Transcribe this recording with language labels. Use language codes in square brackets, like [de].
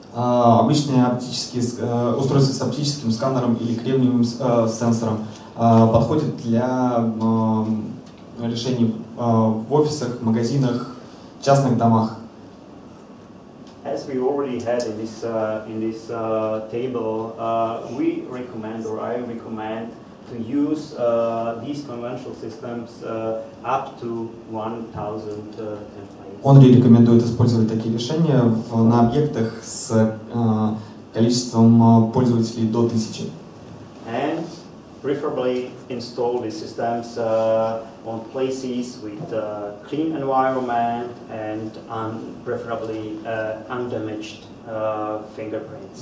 [ru] Обычные оптические устройства с оптическим сканером или кремниевым сенсором подходят для решений в офисах, магазинах, частных домах. [en] As we already had in this table, we recommend, or I recommend, to use these conventional systems up to 1,000 templates. [ru] Ондрей рекомендует использовать такие решения на объектах с количеством пользователей до 1000. [en] And preferably install these systems on places with clean environment and preferably undamaged fingerprints.